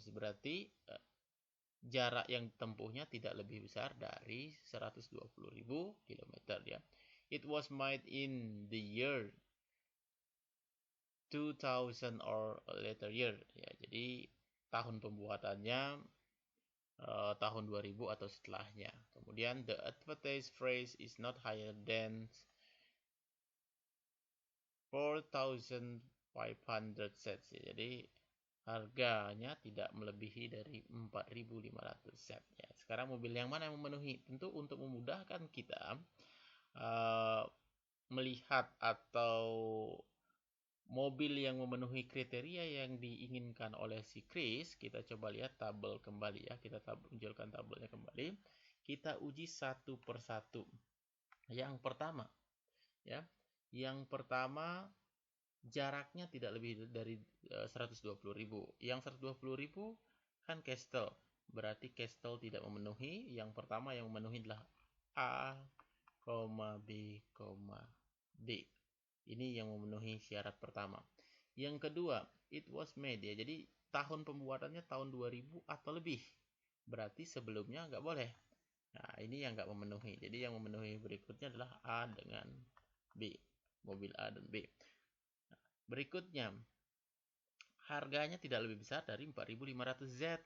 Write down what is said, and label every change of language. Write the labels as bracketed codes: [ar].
[id] Berarti jarak yang tempuhnya tidak lebih besar dari 120.000 km ya. [en] It was made in the year 2000 or later year ya. [id] Jadi tahun pembuatannya tahun 2000 atau setelahnya. [en] Kemudian the advertised price is not higher than 4,500 sets ya. [id] Jadi harganya tidak melebihi dari 4.500 set ya. Sekarang mobil yang mana yang memenuhi? Tentu untuk memudahkan kita melihat atau mobil yang memenuhi kriteria yang diinginkan oleh si Chris, kita coba lihat tabel kembali ya. Kita munculkan tabelnya kembali. Kita uji satu persatu. Yang pertama ya. Yang pertama jaraknya tidak lebih dari 120.000. Yang 120.000 kan Castle. Berarti Castle tidak memenuhi. Yang pertama yang memenuhi adalah A, B, D. Ini yang memenuhi syarat pertama. Yang kedua, [en] it was made [id] ya. Jadi tahun pembuatannya tahun 2000 atau lebih. Berarti sebelumnya nggak boleh. Nah, ini yang nggak memenuhi. Jadi yang memenuhi berikutnya adalah A dengan B. Mobil A dan B. Berikutnya, harganya tidak lebih besar dari 4.500 Z.